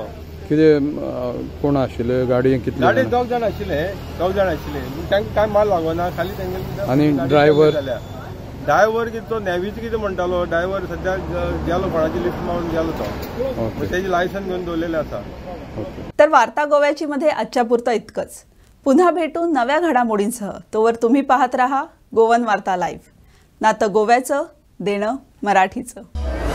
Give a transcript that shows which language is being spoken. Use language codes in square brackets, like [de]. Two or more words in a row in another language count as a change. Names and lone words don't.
[kok] कितें कोण आशिल्ले गाडयेन कितले? गाडयेन 2 जाण आशिल्ले. तांकां कांय माल लागोना खाली तेंगे. आनी ड्रायव्हर कितें तो नेवीचो कितें म्हणटालो ड्रायव्हर सद्या गेलो कोणाची लिफ्ट मारून गेलो तो. तेजी लायसन घेवन दवरलेलें आसा. [mr] तर वार्ता गोव्याची मध्ये आजच्या पुरतं इतकंच. पुन्हा भेटू नव्या घडामोडींसह. तोवर तुम्ही पाहत राहा गोवन वार्ता लाईव्ह. नातं गोव्याचं देणं मराठीचं.